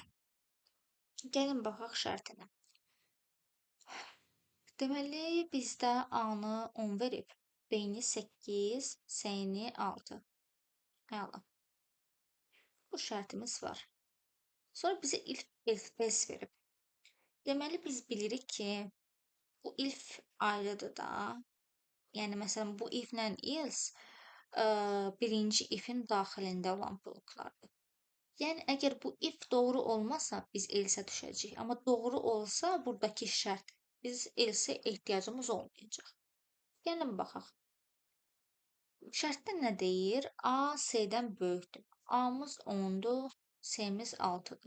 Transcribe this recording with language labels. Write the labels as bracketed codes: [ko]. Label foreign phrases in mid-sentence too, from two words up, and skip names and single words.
[az] Gəlin baxaq şərtinə. Deməli, bizdə A-nı 10 verib, B-ni 8, C-ni 6. Əla. Bu şərtimiz var. Sonra bizə [en] if else [az] verib. Deməli, biz bilirik ki, bu if ayrıdır da. Yəni, məsələn, bu if-lə else birinci if-in daxilində olan bloklardır. Yəni, əgər bu if doğru olmasa, biz else-ə düşəcəyik. Amma doğru olsa, buradakı şərt, biz else-ə ehtiyacımız olmayacaq. Gəlin baxaq. Şərtdə nə deyir? A C-dən böyükdür. A-mız 10-dur, C-miz 6-dır.